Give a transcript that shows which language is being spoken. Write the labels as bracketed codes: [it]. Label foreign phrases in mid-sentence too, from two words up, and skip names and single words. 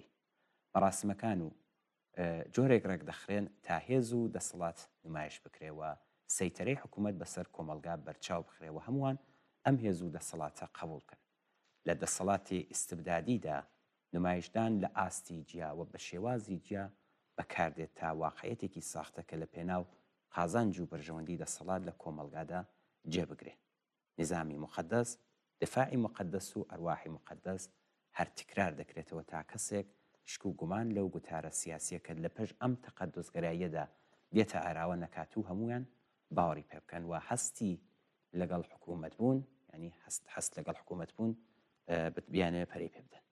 [ckb] مەراسمەکان و جۆرێک ڕێک دەخرێن تا هێز و دەسەڵات نمایش بکرێەوە، سەیتەرەی حکوومەت بەسەر کۆمەلگا بەرچاو بخرێەوە، هەمووان ئەم هێز و دەسەڵاتە قبولکەن. لە دەسەڵاتی ئیستبدادیدا نمایشدان لە ئاستی جیاوە بە شێوازی جیا بەکاردێت تا واقعەتێکی ساختە کە لە پێناو قازانج و بەرژەوەندی دەسەڵات لە کۆمەلگادا جێبگرێ. [fa] نظامی مقدس دفاعی مقدس [ckb] و ئەرواحی مقدس هەر تکرار دەکرێتەوە تا کەسێک شک و گومان لەو گوتارە سیاسیەکە لە پێش ئەم تەقەدوسگەراییەدا بێتە ئاراوە نەکات و هەمویان باوەڕی پێ بکەن و هەستی لەگەڵ حکوومەت بوون ینی هەست لەگەڵ حکوومەت بوون بیانێ پەرەی پێ بدەن.